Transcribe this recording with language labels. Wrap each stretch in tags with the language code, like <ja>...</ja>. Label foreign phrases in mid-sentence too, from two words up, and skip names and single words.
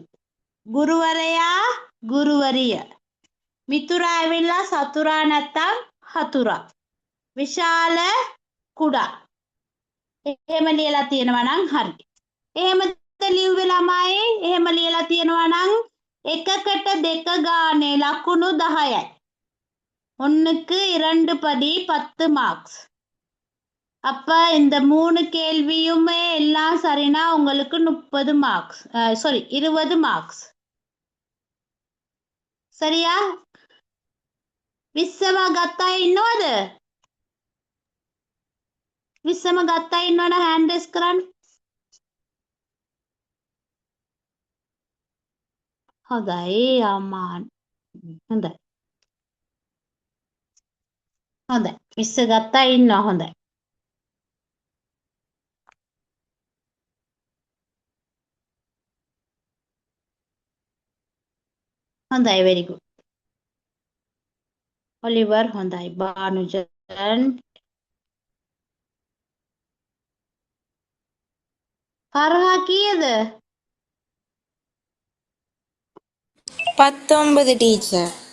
<si>ගුරුවරයා ගුරුවරිය. මිතුරා ඇවිල්ලා සතුරා නැත්තම් හතුරා. විශාල කුඩා. එහෙම ලියලා තියෙනවා නම් හරි. එහෙමද ලියුවේ ළමයි? එහෙම ලියලා තියෙනවා නම් එකකට දෙක ගානේ ලකුණු 10යි.</si> <ta>ஒன்னுக்கு 2 படி 10 மார்க்ஸ். அப்ப இந்த 3 கேள்வியுமே எல்லாம் சரினா உங்களுக்கு 30 மார்க்ஸ். சாரி 20 மார்க்ஸ். சரியா?</ta> <si>20ම ගත්තා ඉන්නවද? 20ම ගත්තා ඉන්නවනම්</si> <en>hand raise</en> <si>කරන්න. හොඳයි අමාන්. හොඳයි. හොඳයි. 20 ගත්තා ඉන්නවා. හොඳයි. හොඳයි.</si> <en>very good.</en> <si>ඔලිවර් හොඳයි. බානුජන් පරහා කීයද?</si> <ta>19 டீச்சர்.</ta>